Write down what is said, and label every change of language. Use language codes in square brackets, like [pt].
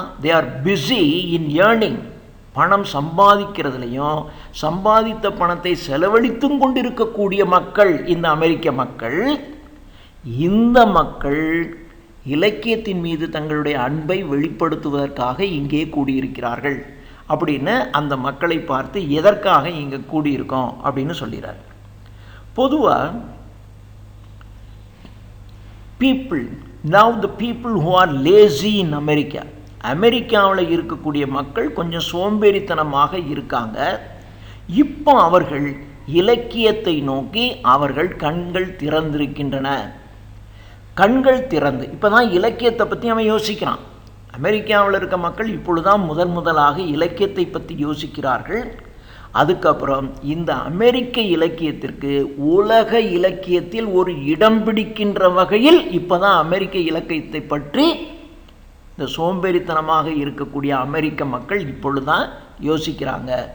[en] They are busy in earning. [ta] பணம் சம்பாதிக்கிறதுலையும் சம்பாதித்த பணத்தை செலவழித்தும் கொண்டிருக்கக்கூடிய மக்கள் இந்த அமெரிக்க மக்கள். இந்த மக்கள் இலக்கியத்தின் மீது தங்களுடைய அன்பை வெளிப்படுத்துவதற்காக இங்கே கூடியிருக்கிறார்கள் அப்படின்னு அந்த மக்களை பார்த்து எதற்காக இங்கே கூடியிருக்கோம் அப்படின்னு சொல்கிறார். பொதுவாக [en] people, now the people who are lazy in America, [ta] அமெரிக்காவில் இருக்கக்கூடிய மக்கள் கொஞ்சம் சோம்பேறித்தனமாக இருக்காங்க. இப்போ அவர்கள் இலக்கியத்தை நோக்கி அவர்கள் கண்கள் திறந்திருக்கின்றன. கண்கள் திறந்து இப்போ தான் இலக்கியத்தை பற்றி அவன் யோசிக்கிறான். அமெரிக்காவில் இருக்க மக்கள் இப்பொழுதுதான் முதலாக இலக்கியத்தை பற்றி யோசிக்கிறார்கள். அதுக்கப்புறம் இந்த அமெரிக்க இலக்கியத்திற்கு உலக இலக்கியத்தில் ஒரு இடம் பிடிக்கின்ற வகையில் இப்போ தான் அமெரிக்க இலக்கியத்தை பற்றி இந்த சோம்பேறித்தனமாக இருக்கக்கூடிய அமெரிக்க மக்கள் இப்பொழுதுதான் யோசிக்கிறாங்க.